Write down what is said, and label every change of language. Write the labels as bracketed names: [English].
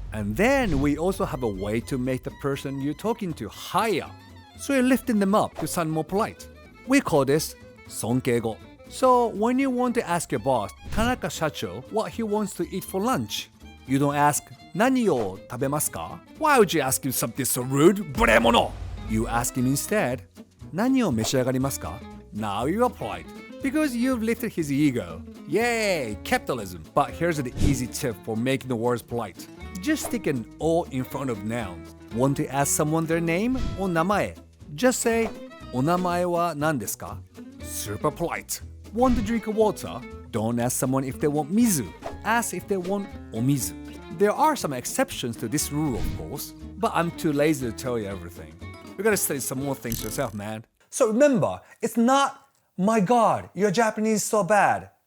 [English] And then we also have a way to make the person you're talking to higher. So you're lifting them up to sound more polite. We call this [Japanese] 尊敬語. [English] So when you want to ask your boss, Tanaka Shacho, what he wants to eat for lunch, you don't ask, [Japanese] 何を食べますか? [English] Why would you ask him something so rude? [Japanese] 無礼者! [English] You ask him instead, [Japanese] 何を召し上がりますか? [English] Now you are polite, because you've lifted his ego. Yay, capitalism. But here's the easy tip for making the words polite. Just stick an O in front of nouns. Want to ask someone their name or 名前? Just say, [Japanese] お名前は何ですか? [English] Super polite. Want to drink water? Don't ask someone if they want mizu. Ask if they want omizu. There are some exceptions to this rule, of course, but I'm too lazy to tell you everything. You gotta study some more things yourself, man. So remember, it's not, my God, your Japanese is so bad.